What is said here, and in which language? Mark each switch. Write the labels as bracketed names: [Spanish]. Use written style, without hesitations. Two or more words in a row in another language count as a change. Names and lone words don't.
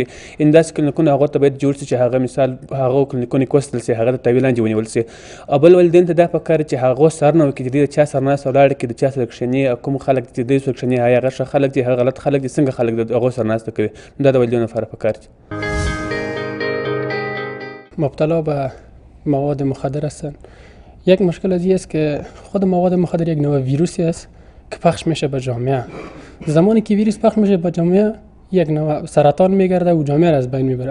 [Pashto] داسې کلینیکونه هغو ته باید جوړ شي چې هغه مثال هغو کلینیکونو کې وساتل شي، هغه د تاویل لاندې ونیول شي. او بل والدین ته دا پکار چې هغو څارنه وکړي چې دوی د چا سره ناسته ولاړه کړي، د چا سره کښېني، کوم خلک چې دوی سره کښېني هغه ښه خلک دي، هغه غلط خلک دي، څنګه خلک د هغو سره ناسته کوي. دا د والدینو لپاره پکار دي. [Persian] مبتلا به مواد مخدر هستند. یک مشکل از این است که خود مواد مخدر یک نوع ویروسی است که پخش میشه به جامعه. زمانی که ویروس پخش میشه به جامعه یک نوع سرطان میگرده و جامعه را از بین میبره.